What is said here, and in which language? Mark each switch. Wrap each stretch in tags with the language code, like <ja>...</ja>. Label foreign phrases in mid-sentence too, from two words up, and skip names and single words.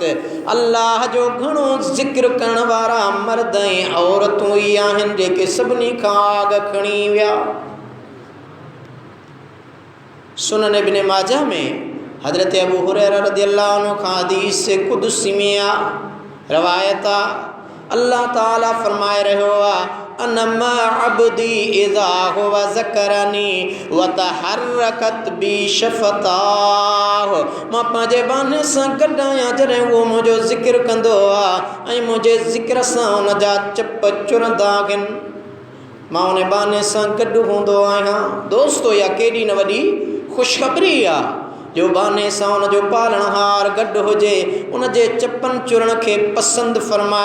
<sd>अल्लाह जो घणो ज़िक्र करण वारा मर्द ऐं औरतूं ई आहिनि जेके सभिनी खां आग खणी विया। सुनन इब्न माजा में हज़रत अबू हुरैरा</sd> <ar>رضي الله عنه</ar> <sd>खां हदीस कुदसी में आ रवायत आ, अल्लाह ताला फरमाए रहियो आहे</sd> <ar>أنا مع عبدي إذا هو ذكرني وتحركت بي شفتاه.</ar> <sd>मां पंहिंजे बाने सां गॾु आहियां जॾहिं उहो मुंहिंजो ज़िक्र कंदो आहे ऐं मुंहिंजे ज़िक्र सां उन जा चप चुरंदा आहिनि, मां उन बाने सां गॾु हूंदो आहियां। दोस्तो इहा केॾी न वॾी ख़ुशख़बरी आहे जो बाने सां उन जो पालणहार गॾु हुजे, उन जे चपनि चुरण खे पसंदि फरमाए।</sd>